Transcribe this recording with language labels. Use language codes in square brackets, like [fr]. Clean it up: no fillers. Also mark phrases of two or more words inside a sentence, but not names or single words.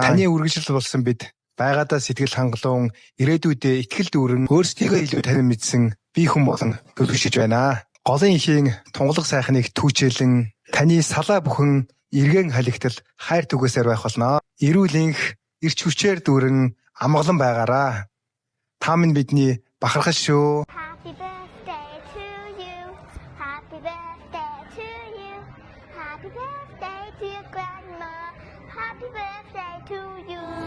[mn] Таны үргэлжлэл болсон бид байгаадаа сэтгэл хангалуун, ирээдүйдээ ихтгэл дүүрэн өөрсдийгөө илүү танин мэдсэн бие хүн болон төлөвшөж байна. Голын ихийн тунгалаг сайхныг түүчээлэн таны салаа бүхэн эргэн халигтал хайр түгээсээр байх болно. Эрүүлэнх эрч хүчээр дүүрэн амгалан байгаараа. Та минь бидний бахархаж шүү. [en] Happy birthday to you. Happy birthday to you. Happy birthday dear grandma. Happy birthday to you.